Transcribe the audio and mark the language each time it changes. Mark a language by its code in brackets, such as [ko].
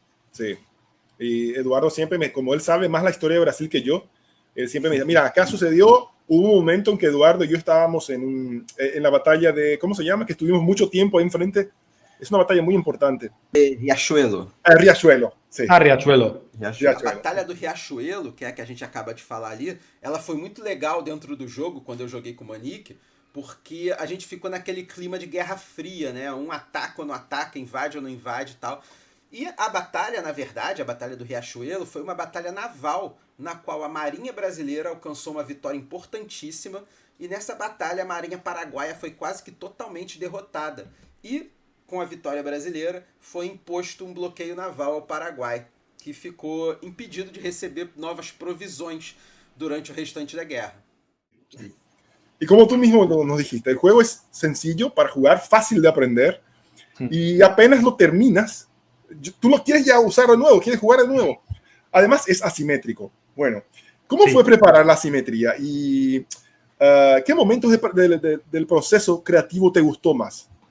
[es] Sí. Y Eduardo siempre como él sabe más la historia de Brasil que yo, él siempre me dice, mira, acá sucedió, hubo un momento en que Eduardo y yo estábamos en la batalla de, ¿cómo se llama? Que estuvimos mucho tiempo ahí enfrente. Es una batalla muy importante. Riachuelo. Riachuelo, sí. Riachuelo. [pt] A Batalha do Riachuelo, que é a que a gente acaba de falar ali, ela foi muito legal dentro do jogo, quando eu joguei com o Manique, porque a gente ficou naquele clima de Guerra Fria, né? Um ataca ou não ataca, invade ou não invade e tal. E a batalha, na verdade, a Batalha do Riachuelo, foi uma batalha naval, na qual a Marinha Brasileira alcançou uma vitória importantíssima, e nessa batalha a Marinha Paraguaia foi quase que totalmente derrotada. E, com a vitória brasileira, foi imposto um bloqueio naval ao Paraguai, que ficou impedido de receber novas provisões durante o restante da guerra. [es] Y como tú mismo nos dijiste, el juego es sencillo para jugar, fácil de aprender, y apenas lo terminas, tú lo quieres ya usar de nuevo, quieres jugar de nuevo. Además, es asimétrico. Bueno, ¿cómo fue preparar la asimetría? ¿Y qué momentos del proceso creativo te gustó más?